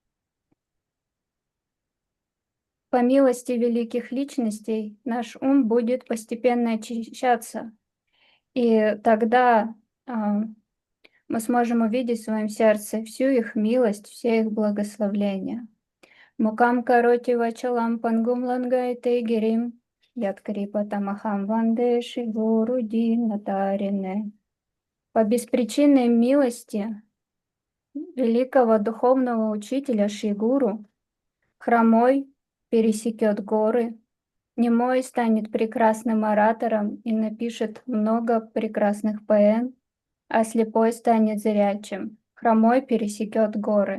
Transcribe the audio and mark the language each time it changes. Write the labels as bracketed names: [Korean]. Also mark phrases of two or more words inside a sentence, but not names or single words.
[Russian] По милости великих личностей наш ум будет постепенно очищаться, и тогда мы сможем увидеть в своем сердце всю их милость, все их благословления. [Sanskrit] मूकं करोति वाचालं पङ्गुं लङ्घयते गिरिम् यत्कृपा तमहं वन्दे श्रीगुरुं दीनतारणम्. [Russian] По беспричинной милости великого духовного учителя Шри-Гуру хромой пересекет горы, немой станет прекрасным оратором и напишет много прекрасных поэм, а слепой станет зрячим, хромой пересекет горы.